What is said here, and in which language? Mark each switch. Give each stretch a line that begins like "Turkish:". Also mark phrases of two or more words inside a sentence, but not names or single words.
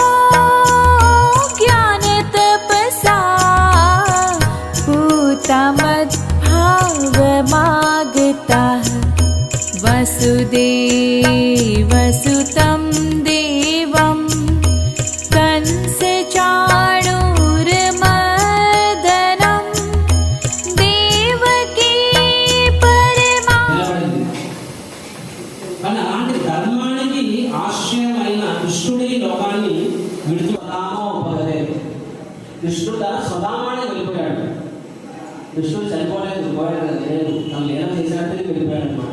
Sanskrit: ज्ञानतपसा पूता मद्भावमागताः वसुदेवसुतं देवं कंसचाणूरमर्दनं देवकी परमा.
Telugu: కానీ అలాంటి ధర్మానికి ఆశ్రయమైన కృష్ణుడి లోకాన్ని విడుచుదామో పొందలేదు. కృష్ణుడు తన స్వధామాన్ని వెళ్ళిపోయాడు. కృష్ణుడు చనిపోలేదు, పోయాడు లేదు, తను లీనం చేసినట్టు వెళ్ళిపోయాడు అనమాట.